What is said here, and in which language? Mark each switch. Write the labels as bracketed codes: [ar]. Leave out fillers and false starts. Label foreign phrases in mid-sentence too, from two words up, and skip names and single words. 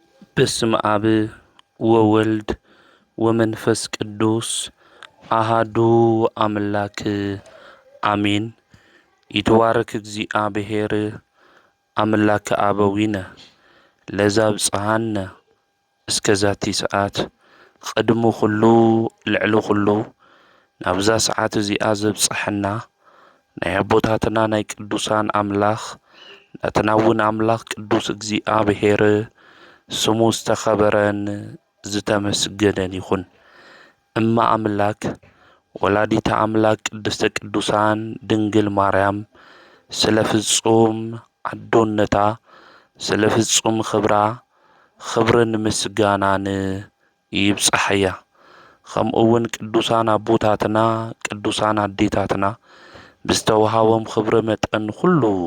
[gez] በስመ አብ ወወልድ ወመንፈስ ቅዱስ አሃዱ አምላክ አሜን። ይትባረክ እግዚአብሔር አምላከ አበዊነ ለዘአብጽሐነ እስከ ዛቲ ሰዓት [ti] ቅድሙ ኩሉ ልዕሊ ኩሉ ናብዛ ሰዓት እዚኣ ዘብጽሐና ናይ አቦታትና ናይ ቅዱሳን አምላኽ ናትና እውን አምላኽ ቅዱስ እግዚአብሔር ስሙ ዝተኸበረን ዝተመስገነን ይኹን። [gez] እማ አምላክ ወላዲተ አምላክ ቅድስተ ቅዱሳን ድንግል ማርያም [ti] ስለ ፍጹም አዶነታ ስለ ፍጹም ክብራ ክብርን ምስጋናን ይብጽሐያ። ከምኡውን ቅዱሳን አቦታትና ቅዱሳን አዴታትና ብዝተወሃቦም ክብሪ መጠን ኩሉ